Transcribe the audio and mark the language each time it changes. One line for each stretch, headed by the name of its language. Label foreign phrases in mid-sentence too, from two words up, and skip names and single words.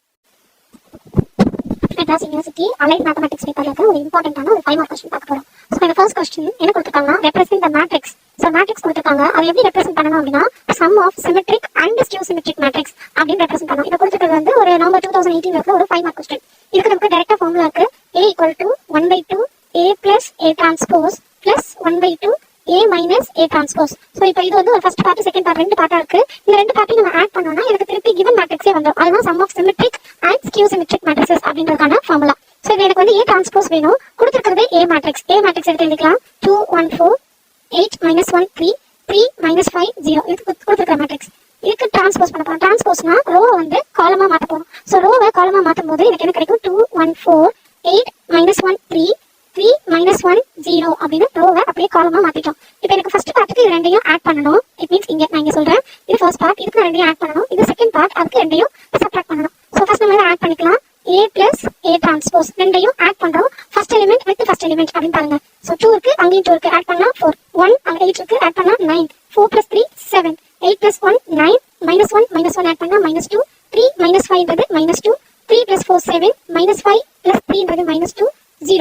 Tamil: மெட்ராஸ் யூனிவர்சிட்டி
English: allied mathematics paper
Tamil: ஒரு இம்பார்ட்டன்டான ஒரு 5
English: mark question
Tamil: பார்க்க போறோம். ஸோ இந்த ஃபர்ஸ்ட் क्वेश्चन என்ன கொடுத்திருக்காங்கன்னா
English: represent the matrix.
Tamil: ஸோ மேட்ரிக்ஸ் கொடுத்திருக்காங்க, அதை எப்படி ரெப்ரசன்ட் பண்ணணும் அப்படின்னா
English: sum of symmetric and skew symmetric matrix
Tamil: அப்படின்னு ரெப்ரசன்ட் பண்ணணும். இதை கொடுத்துருக்கிறது வந்து ஒரு நவம்பர் 2018 இருக்கிற ஒரு 5
English: mark question.
Tamil: இதுக்கு நமக்கு டைரக்டா ஃபார்முலா இருக்கு.
English: A = 1/2 A plus A transpose plus 1/2 A minus A transpose.
Tamil: ஸோ இப்போ இது வந்து ஒரு
English: first part second part
Tamil: ரெண்டு பார்ட்டா இருக்கு. இந்த ரெண்டு பார்ட்டையும் நம்ம ஆட் பண்ணோம்னா எனக்கு திருப்பி
English: given matrix
Tamil: வந்துடும். அதுதான்
English: sum of symmetric and skew symmetric matrices
Tamil: அப்படின்றதுக்கான ஃபார்முலா. ஸோ இது எனக்கு வந்து
English: A transpose
Tamil: வேணும். கொடுத்துருக்கிறது
English: A matrix. A matrix
Tamil: எடுத்து எழுதிக்கலாம்.
English: 2 1 4 8 minus 1 3 3 minus 5 0.
Tamil: இது கொடுத்துருக்கிற மேட்ரிக்ஸ். இதுக்கு டிரான்ஸ்போஸ் பண்ண போறோம். டிரான்ஸ்போஸ்னா ரோ வந்து காலமா மாத்த போறோம். ஸோ ரோவை காலமா மாற்றும் போது எனக்கு என்ன கிடைக்கும்?
English: 2 1 4 8 minus 1 3 3 minus 1 0
Tamil: அப்படின்னு ரோவை அப்படியே காலமா மாத்திட்டோம். இப்போ எனக்கு ஃபர்ஸ்ட் பார்ட்டுக்கு இது ரெண்டையும் ஆட் பண்ணணும்.
English: it means
Tamil: இங்க நான் இங்க சொல்றேன் இது
English: first part,
Tamil: இதுக்கு ரெண்டையும் ஆட் பண்ணணும். இது
English: second part,
Tamil: அதுக்கு ரெண்டையும் சப்ட்ராக்ட் பண்ணணும். ஸோ ஃபர்ஸ்ட் நம்ம ஆட் பண்ணிக்கலாம்.
English: A plus A transpose
Tamil: ரெண்டையும் ஆட் பண்றோம்.
English: first element with first element
Tamil: அப்படின்னு பாருங்க. ஸோ 2 இருக்கு, அங்கேயும் 2 இருக்கு, ஆட் பண்ணலாம் 4 1 அங்க 8 இருக்கு, ஆட் பண்ணலாம் 9 4 plus 3 7 8 plus 1 9 minus 1 ஆட் பண்ணா -2 3 minus 5 ன்றது -2 3 plus 4 7 minus 5 plus 3 ன்றது -2 0.